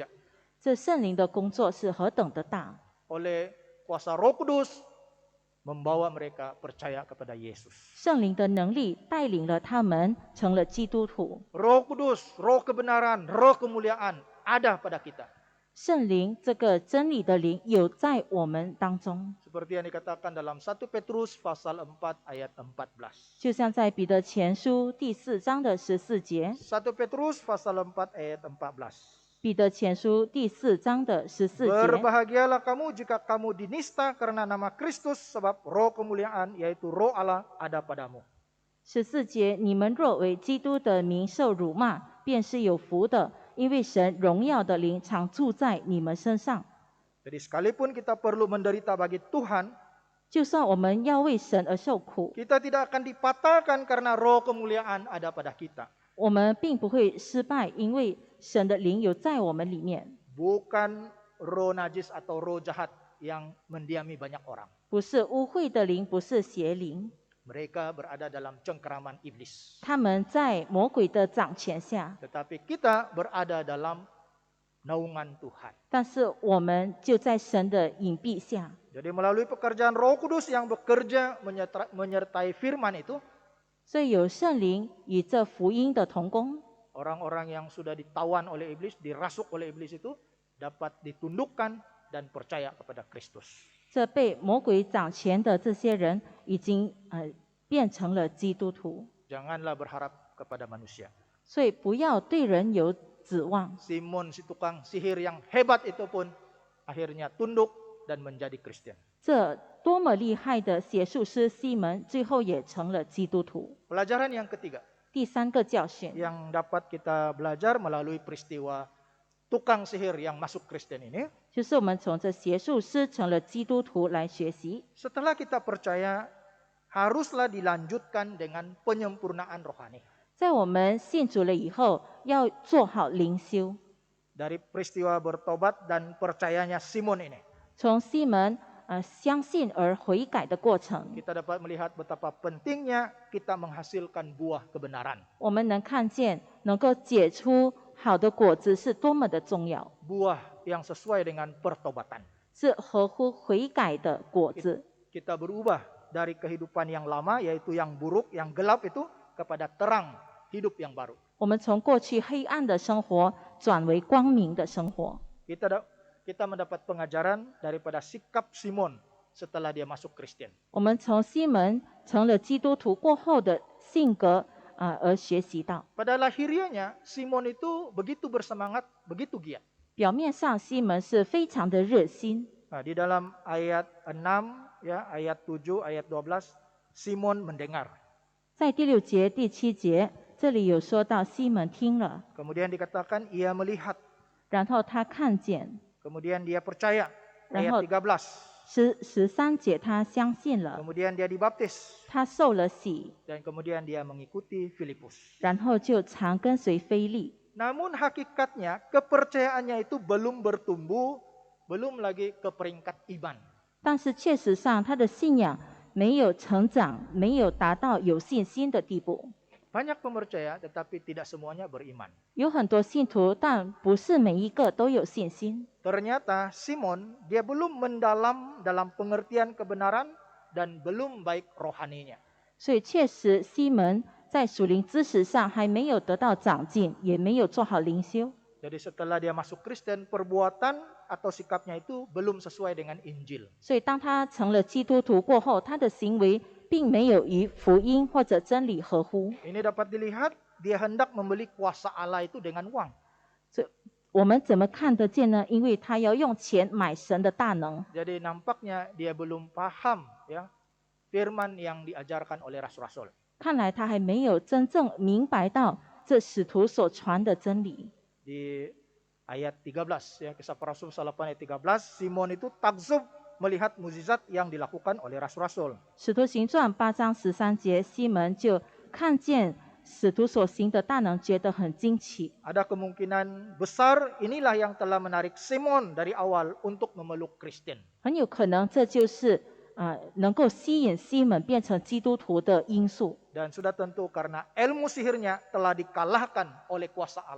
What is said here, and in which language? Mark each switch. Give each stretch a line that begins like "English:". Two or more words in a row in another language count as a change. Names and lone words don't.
Chinese: 这圣灵的工作是何等的大！
Indonesian: Oleh kuasa Roh Kudus membawa mereka percaya kepada Yesus.
Chinese: 圣灵的能力带领了他们成了基督徒。
Indonesian: Roh Kudus, roh kebenaran, roh kemuliaan ada pada kita.
Chinese: 圣灵这个真理的灵有在我们当中，
Indonesian: Seperti yang dikatakan dalam 1 Petrus pasal 4 ayat 14.
Chinese: 就像在彼得前书第4章的14节，
Indonesian: 1 Petrus pasal 4 ayat 14.
Chinese: 彼得前书第4章的14节，
Indonesian: Berbahagialah kamu jika kamu dinista karena nama Kristus, sebab roh kemuliaan yaitu roh Allah ada padamu.
Chinese: 14 节，你们若为基督的名受辱骂，便是有福的，因为神荣耀的灵常住在你们身上。
Indonesian: Jadi sekalipun kita perlu menderita bagi Tuhan,
Chinese: 就算我们要为神而受苦，
Indonesian: kita tidak akan dipatahkan karena roh kemuliaan ada pada kita.
Chinese: 我们并不会失败，因为神的灵有在我们里面，
Indonesian: Bukan roh najis atau roh jahat yang mendiami banyak orang.
Chinese: 不是污秽的灵，不是邪灵，
Indonesian: Mereka berada dalam cengkeraman iblis.
Chinese: 他们在魔鬼的掌权下，
Indonesian: Tetapi kita berada dalam naungan Tuhan.
Chinese: 但是我们就在神的隐蔽下。
Indonesian: Jadi melalui pekerjaan Roh Kudus yang bekerja menyertai firman itu,
Chinese: 所以有圣灵与这福音的同工，
Indonesian: orang-orang yang sudah ditawan oleh iblis, dirasuk oleh iblis itu dapat ditundukkan dan percaya kepada Kristus.
Chinese: 这被魔鬼掌权的这些人已经变成了基督徒。
Indonesian: Janganlah berharap kepada manusia.
Chinese: 所以不要对人有指望。
Indonesian: Simon si tukang sihir yang hebat itu pun akhirnya tunduk dan menjadi Kristen.
Chinese: 这多么厉害的邪术师西门，最后也成了基督徒。
Indonesian: Pelajaran yang ketiga
Chinese: 第3个教训，
Indonesian: yang dapat kita belajar melalui peristiwa tukang sihir yang masuk Kristen ini,
Chinese: 就是我们从这邪术师成了基督徒来学习。
Indonesian: setelah kita percaya, haruslah dilanjutkan dengan penyempurnaan rohani.
Chinese: 在我们信主了以后，要做好灵修。
Indonesian: Dari peristiwa bertobat dan percayanya Simon ini,
Chinese: 从西门相信而悔改的过程，
Indonesian: kita dapat melihat betapa pentingnya kita menghasilkan buah kebenaran.
Chinese: 我们能看见能够结出好的果子是多么的重要，
Indonesian: Buah yang sesuai dengan pertobatan.
Chinese: 是合乎悔改的果子。
Indonesian: Kita berubah dari kehidupan yang lama, yaitu yang buruk, yang gelap itu, kepada terang hidup yang baru.
Chinese: 我们从过去黑暗的生活转为光明的生活。
Indonesian: Kita mendapat pengajaran daripada sikap Simon setelah dia masuk Kristen.
Chinese: 我们从西门成了基督徒过后的性格而学习到，
Indonesian: Pada lahirianya, Simon itu begitu bersemangat, begitu giat.
Chinese: 表面上西门是非常的热心。
Indonesian: Nah, di dalam ayat 6, ya, ayat 7, ayat 12, Simon mendengar.
Chinese: 在第6节、第7节，这里有说到西门听了，
Indonesian: Kemudian dikatakan ia melihat.
Chinese: 然后他看见，
Indonesian: Kemudian dia percaya. Ayat Rahot. 13.
Chinese: 13 节他相信了，
Indonesian: Kemudian dia dibaptis.
Chinese: 他受了洗，
Indonesian: Dan kemudian dia mengikuti Filipus.
Chinese: 然后就常跟随腓利。
Indonesian: Namun hakikatnya kepercayaannya itu belum bertumbuh, belum lagi ke peringkat iman.
Chinese: 但是确实上他的信仰没有成长，没有达到有信心的地步。
Indonesian: Banyak pemercaya tetapi tidak semuanya beriman.
Chinese: 有很多信徒，但不是每一个都有信心。
Indonesian: Ternyata Simon dia belum mendalam dalam pengertian kebenaran dan belum baik rohaninya.
Chinese: 所以确实西门在属灵知识上还没有得到长进，也没有做好灵修。
Indonesian: Jadi setelah dia masuk Kristen, perbuatan atau sikapnya itu belum sesuai dengan Injil.
Chinese: 所以当他成了基督徒过后，他的行为并没有与福音或者真理合乎。
Indonesian: Ini dapat dilihat dia hendak membeli kuasa Allah itu dengan uang.
Chinese: 我们怎么看得见呢？因为他要用钱买神的大能，
Indonesian: Jadi nampaknya dia belum paham ya firman yang diajarkan oleh rasul-rasul.
Chinese: 看来他还没有真正明白到这使徒所传的真理。
Indonesian: Di ayat 13 ya, Kisah Para Rasul 8 ayat 13, Simon itu takzub melihat mukjizat yang dilakukan oleh rasul-rasul.
Chinese: 使徒行传8章13节，西门就看见使徒所行的大能，觉得很惊奇。
Indonesian: Ada kemungkinan besar inilah yang telah menarik Simon dari awal untuk memeluk Kristen.
Chinese: 很有可能这就是能够吸引西门变成基督徒的因素。
Indonesian: Dan sudah tentu karena ilmu sihirnya telah dikalahkan oleh kuasa Allah.